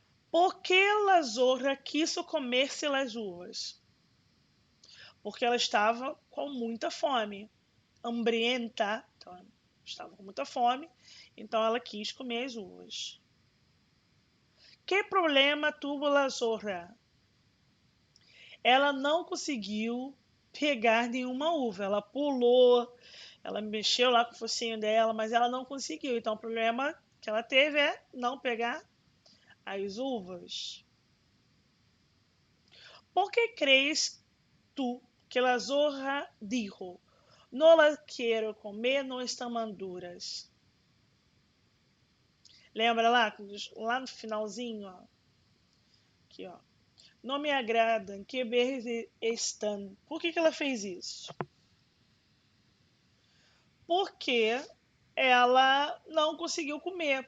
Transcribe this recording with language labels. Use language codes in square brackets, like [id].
[pt] Por que a zorra quis comer-se as uvas? Porque ela estava com muita fome, hambrienta, então ela estava com muita fome, então ela quis comer as uvas. [es] Que problema tuvo a zorra? [pt] Ela não conseguiu pegar nenhuma uva, ela pulou, ela mexeu lá com o focinho dela, mas ela não conseguiu. Então o problema que ela teve é não pegar as uvas. [es] Por que crees tú que la zorra dijo: no las quiero comer, no están maduras? [pt] Lembra lá no finalzinho, ó. Aqui, ó. Não me agradam, que verdes estão. Por que ela fez isso? Porque ela não conseguiu comer.